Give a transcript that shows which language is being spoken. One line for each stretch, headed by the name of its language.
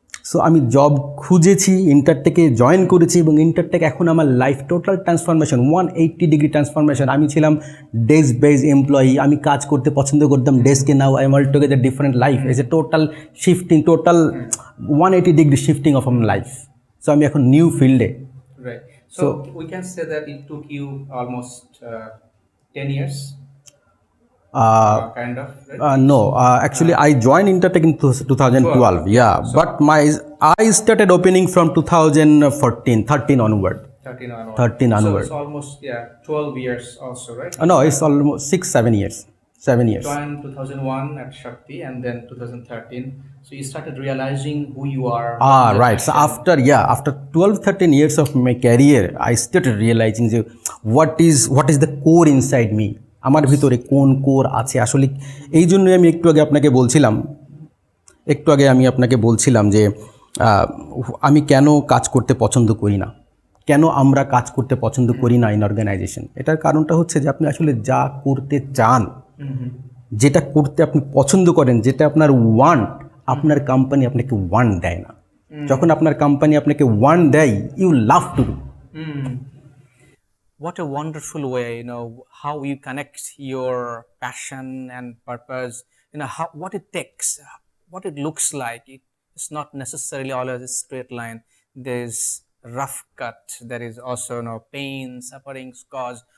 Bangla: So আমি job খুঁজেছি, ইন্টারটেকে join করেছি, এবং ইন্টারটেক এখন আমার life total transformation, 180 degree transformation. আমি ছিলাম ডেস্ক বেস এমপ্লয়ি, আমি কাজ করতে পছন্দ করতাম ডেস্কে,
English: Now I am all together different life. Is a total shifting, total 180 degree shifting of আমার লাইফ।
Bangla: সো আমি এখন নিউ ফিল্ডে।
English: Right. So we can say that it took you almost 10 years. Kind of, right? No, actually I joined Intertech in 2012. Yeah, so, but I started opening from 13 onward. 13 onward. So it's almost 12 years also, right? No, it's almost 7 years. 7 years. You joined 2001 at Shakti, and then 2013. So you started realizing who you are. Right. So after 12-13 years of my career, I started realizing what is the core inside me.
Bangla: আমার ভিতরে কোন core আছে আসলে। এই জন্যই আমি একটু আগে আপনাকে বলছিলাম, একটু আগে আমি আপনাকে বলছিলাম যে আমি কেন কাজ করতে পছন্দ করি না, কেন আমরা কাজ করতে পছন্দ করি না ইন অর্গানাইজেশন। এটার কারণটা হচ্ছে যে আপনি আসলে যা করতে চান, যেটা করতে আপনি পছন্দ করেন, যেটা আপনার ওয়ান্ট, আপনার কোম্পানি আপনাকে ওয়ান্ট দেয় না। যখন আপনার কোম্পানি আপনাকে ওয়ান্ট দেয়,
English: You love to do. What a wonderful way, how you connect your passion and purpose, how what it takes, what it looks like. It's not necessarily always a straight line. There's rough cut, there is also pain, sufferings caused.